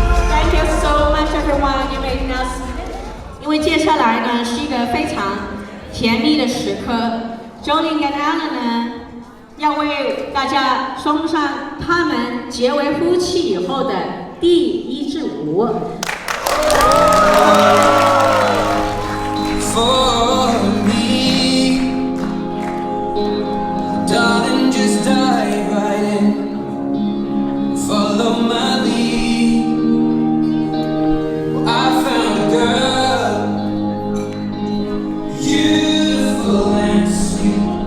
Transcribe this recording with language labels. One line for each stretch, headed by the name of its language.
English: Thank you so much, everyone. You may now sit.
Chinese: 因为接下来呢是一个非常甜蜜的时刻 ，Jolene 跟 Allan 呢要为大家送上他们结为夫妻以后的第一支舞。
English: For me, darling, just dive right in, follow my lead. I found a girl, beautiful and sweet.